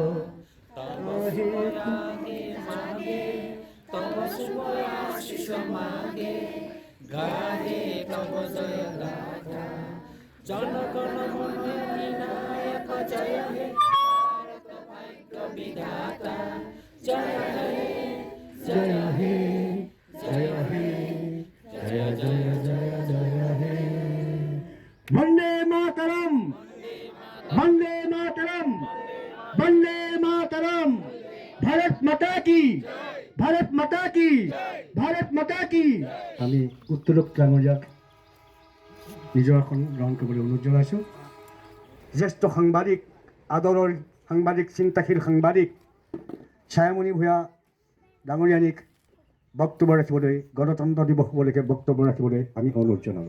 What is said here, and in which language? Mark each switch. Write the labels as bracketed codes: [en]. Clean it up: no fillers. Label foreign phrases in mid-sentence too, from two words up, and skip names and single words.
[bn] তব শুভ আশিস মাগে, গাহে তব জয় গাথা, জনগণ মন অধিনায়ক জয় হে ভারত ভাগ্য বিধাতা, জয় হে জয় হে জয় হে জয় জয় জয় জয় হে। [hi] वंदे मातरम, वंदे मातरम, वंदे मातरम। भारत माता की, भारत माता की, भारत माता की। [as] আমি উত্তোলক ডাঙৰীয়াক নিজৰ আসন গ্ৰহণ কৰিবলৈ অনুৰোধ জনাইছোঁ। জ্যেষ্ঠ সাংবাদিক, আদৰৰ সাংবাদিক, চিন্তাশীল সাংবাদিক ছায়ামণি ভূঞা ডাঙৰীয়ানীক বক্তব্য ৰাখিবলৈ, গণতন্ত্ৰ দিৱস উপলক্ষে বক্তব্য ৰাখিবলৈ আমি অনুৰোধ জনালোঁ।